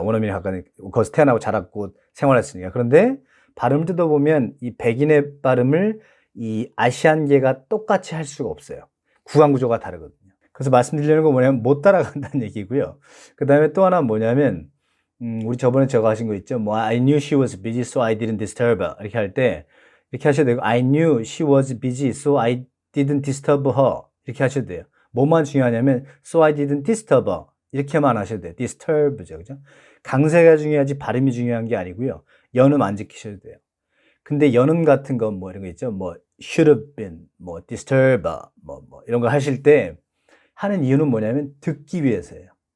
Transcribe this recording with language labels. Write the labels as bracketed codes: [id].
[ko] 원어민이 가까이 거기서 태어나고 자랐고 생활했으니까. 그런데 발음을 뜯어보면 이 백인의 발음을 이 아시안계가 똑같이 할 수가 없어요. 구강 구조가 다르거든요. 그래서 말씀드리려는 건 뭐냐면 못 따라간다는 얘기고요. 그 다음에 또 하나 뭐냐면 우리 저번에 제가 하신 거 있죠. 뭐 [en] I knew she was busy so I didn't disturb her [ko] 이렇게 할 때 이렇게 하셔도 되고 [en] I knew she was busy so I didn't disturb her [ko] 이렇게 하셔도 돼요. 뭐만 중요하냐면 [en] so I didn't disturb her [ko] 이렇게만 하셔도 돼요. disturb죠. 그죠? 강세가 중요하지 발음이 중요한 게 아니고요. 연음 안 지키셔도 돼요. 근데 연음 같은 거 뭐 이런 거 있죠. 뭐 [en] should have been, [ko] 뭐 disturb, 뭐 이런 거 하실 때 하는 이유는 뭐냐면 듣기 위해서예요.